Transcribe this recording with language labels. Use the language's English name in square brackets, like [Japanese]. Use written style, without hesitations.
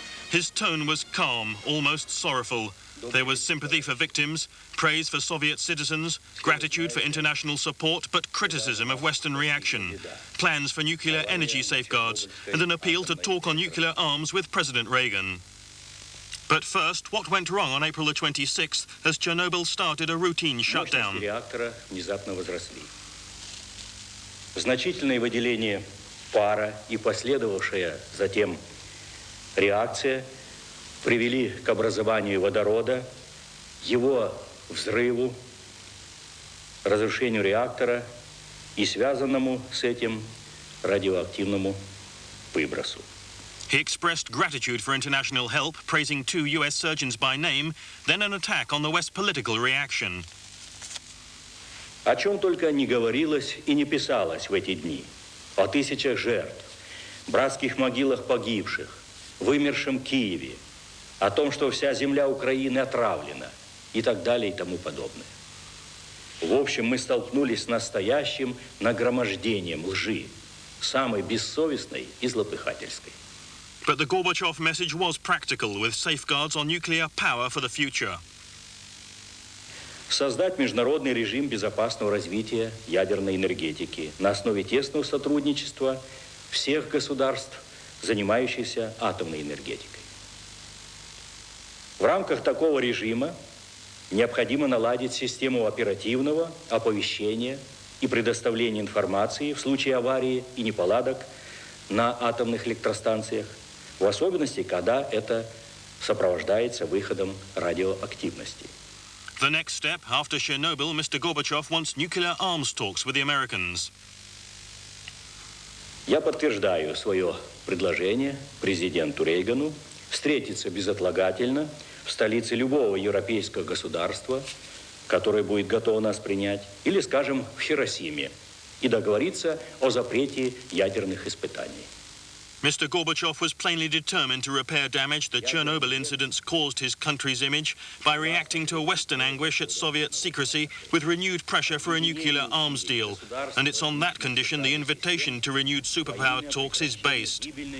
[English] His tone was calm, almost sorrowful. There was sympathy for victims, praise for Soviet citizens, gratitude for international support, but criticism of Western reaction, plans for nuclear energy safeguards, and an appeal to talk on nuclear arms with President Reagan. But first, what went wrong on April the 26th as Chernobyl started a routine shutdown? [Russian] Реактора внезапно возросли. Значительное выделение пара и последовавшая затем реакция привели к образованию водорода, его взрыву, разрушению реактора и связанному с этим радиоактивному выбросу. [English] He expressed gratitude for international help, praising 2 US surgeons by name, then an attack on the West's political reaction. [Russian] О чем только не говорилось и не писалось в эти дни. О тысячах жертв, братских могилах погибших, вымершем Киеве, о том, что вся земля Украины отравлена и так далее и тому подобное. В общем, мы столкнулись с настоящим нагромождением лжи, самой бессовестной и злопыхательской. [English] But the Gorbachev message was practical, with safeguards on nuclear power for the future. [Russian] Создать международный режим безопасного развития ядерной энергетики на основе тесного сотрудничества всех государств, занимающихся атомной энергетикой. В рамках такого режима необходимо наладить систему оперативного оповещения и предоставления информации в случае аварии и неполадок на атомных электростанциях, в особенности, когда это сопровождается выходом радиоактивности. [English] The next step, after Chernobyl, Mr. Gorbachev wants nuclear arms talks with the Americans. [Russian] Я подтверждаю свое предложение президенту Рейгану встретиться безотлагательно в столице любого европейского государства, которое будет готово нас принять, или, скажем, в Хиросиме, и договориться о запрете ядерных испытаний. [English] Mr. Gorbachev was plainly determined to repair damage the Chernobyl incidents caused his country's image by reacting to Western anguish at Soviet secrecy with renewed pressure for a nuclear arms deal. And it's on that condition the invitation to renewed superpower talks is based.